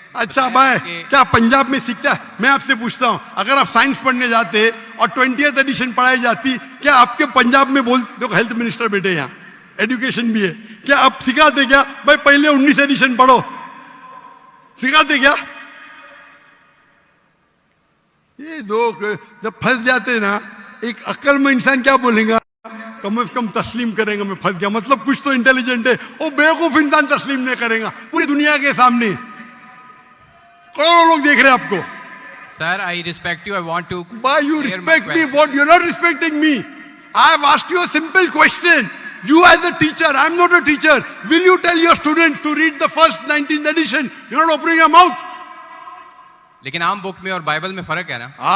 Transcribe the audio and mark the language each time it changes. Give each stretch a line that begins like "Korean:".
Urdu: اچھا بھائی کیا پنجاب میں سیکھتا ہے؟ میں آپ سے پوچھتا ہوں اگر آپ سائنس پڑھنے جاتے اور 20th ایڈیشن پڑھائی جاتی, کیا آپ کے پنجاب میں دیکھو ہیلتھ منسٹر بیٹے یہاں, ایڈوکیشن بھی ہے, کیا آپ سکھاتے کیا بھائی پہلے 19 ایڈیشن پڑھو؟ سکھاتے کیا؟ یہ لوگ جب پھنس جاتے نا, ایک عقل میں انسان کیا بولے گا, کم از کم تسلیم کرے گا میں پھنس گیا, مطلب کچھ تو انٹیلیجنٹ ہے. وہ بیوقوف انسان تسلیم نہیں کرے گا پوری دنیا کے سامنے, کروڑوں لوگ دیکھ رہے ہیں آپ کو.
English: Sir I respect you, I want to. Why you respect me? What you're not respecting me? I have asked you a simple question. You as a teacher, I'm not a teacher. Will you tell your students to read the first 19th edition? You're not opening your mouth.
Urdu: لیکن عام بک میں اور Bible میں فرق ہے نا.